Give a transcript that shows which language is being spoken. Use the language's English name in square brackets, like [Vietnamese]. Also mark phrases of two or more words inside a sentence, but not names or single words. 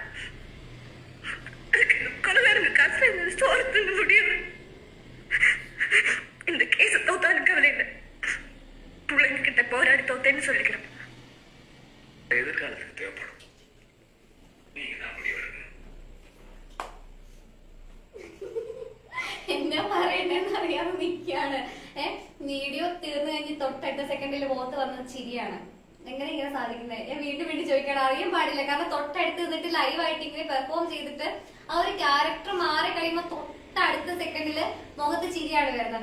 [Tamil] கொலகாரங்க காசுல சோறு திங்க முடியும். இந்த கேஸ தோத்தாலும் கவலை இல்லை. பிள்ளைங்க கிட்ட போராடி தோத்தேன்னு சொல்லிக்கிறேன். எதிர்காலத்துக்கு தேவைப்படும். நீங்க தான் முடிவெடுக்கணும். [Malayalam] എന്നാ പറയണ്ടെന്ന് അറിയാതെ നിൽക്കാണ്. വീഡിയോ തീർന്നു കഴിഞ്ഞ് തൊട്ടടുത്ത സെക്കൻഡിൽ മുഖത്ത് വന്ന ചിരിയാണ്. എങ്ങനെ ഇങ്ങനെ സാധിക്കുന്നത്? ഞാൻ വീണ്ടും വീണ്ടും ചോദിക്കണം. അറിയാൻ പാടില്ല, കാരണം തൊട്ടടുത്ത് നിന്നിട്ട് ലൈവായിട്ട് ഇങ്ങനെ പെർഫോം ചെയ്തിട്ട് ആ ഒരു ക്യാരക്ടർ മാറി കഴിയുമ്പോ തൊട്ടടുത്ത സെക്കൻഡില് മുഖത്ത് ചിരിയാണ് വരുന്നത്.